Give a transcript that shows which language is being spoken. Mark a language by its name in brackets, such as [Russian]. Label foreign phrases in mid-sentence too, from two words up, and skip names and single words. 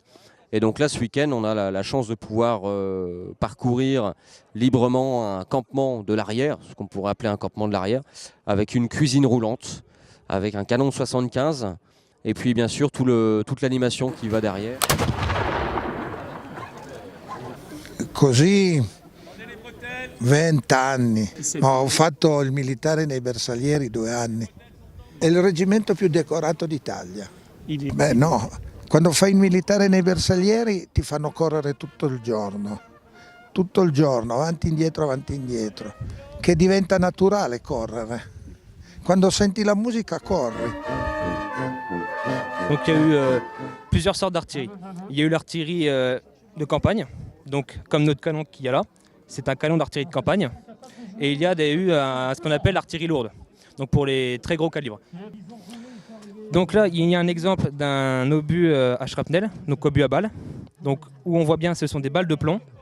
[French] Et donc là, ce week-end, on a la chance de pouvoir parcourir librement un campement de l'arrière, ce qu'on pourrait appeler un campement de l'arrière, avec une cuisine roulante, avec un canon de 75, et puis bien sûr toute l'animation qui va derrière. [Italian] Così 20 anni, ho fatto il militare nei Bersaglieri 2 anni, è il reggimento più decorato d'Italia. Beh no, quando fai il militare nei Bersaglieri ti fanno correre tutto il giorno, avanti e indietro, che diventa naturale correre. Quando senti la musica corri. [French] Donc il y a eu plusieurs sortes d'artillerie. Il y a eu l'artillerie de campagne, donc comme notre canon qu'il y a là, c'est un canon d'artillerie de campagne. Et il y a eu ce qu'on appelle l'artillerie lourde, donc pour les très gros calibres. Donc là, il y a un exemple d'un obus à shrapnel, donc obus à balles, donc où on voit bien ce sont des balles de plomb.